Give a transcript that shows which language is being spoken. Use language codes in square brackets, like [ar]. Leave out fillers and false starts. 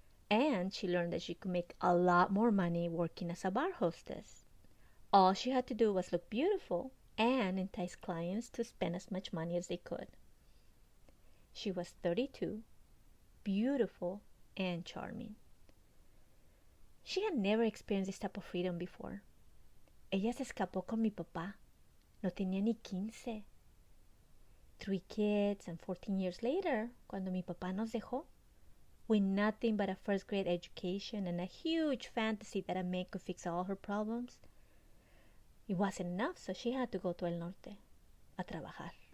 [en] And she learned that she could make a lot more money working as a bar hostess. All she had to do was look beautiful and entice clients to spend as much money as they could. She was 32, beautiful, and charming. She had never experienced this type of freedom before. [es] Ella se escapó con mi papá. No tenía ni 15. [en] 3 kids, and 14 years later, [es] cuando mi papá nos dejó, [en] with nothing but a first-grade education and a huge fantasy that a man could fix all her problems, it wasn't enough, so she had to go to El Norte, [es] a trabajar.